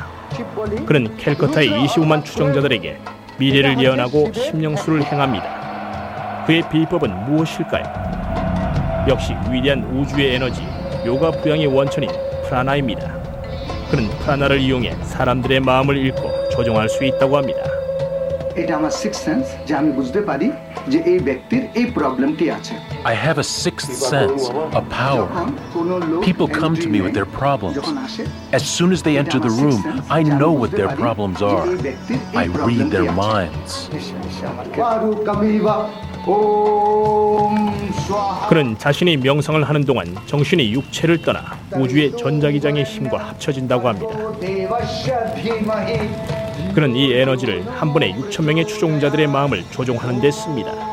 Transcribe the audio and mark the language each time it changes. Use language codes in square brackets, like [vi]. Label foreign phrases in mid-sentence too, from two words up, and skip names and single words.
[ko] 그는 캘커타의 25만 추종자들에게 미래를 예언하고 심령수를 행합니다. 그의 비법은 무엇일까요? 역시 위대한 우주의 에너지, 요가 부양의 원천인 프라나입니다. 그는 프라나를 이용해 사람들의 마음을 읽고 조종할 수 있다고 합니다. [bn] এটা আমার [en] six sense [bn] যে আমি বুঝতে পারি যে এই ব্যক্তির এই প্রবলেমটি আছে [en] I have a sixth sense, a power. People come to me with their problems. As soon as they enter the room, I know what their problems are. I read their minds. [ko] 그는 자신이 명상을 하는 동안 정신이 육체를 떠나 우주의 전자기장의 힘과 합쳐진다고 합니다. 그는 이 에너지를 한 번에 6천 명의 추종자들의 마음을 조종하는 데 씁니다.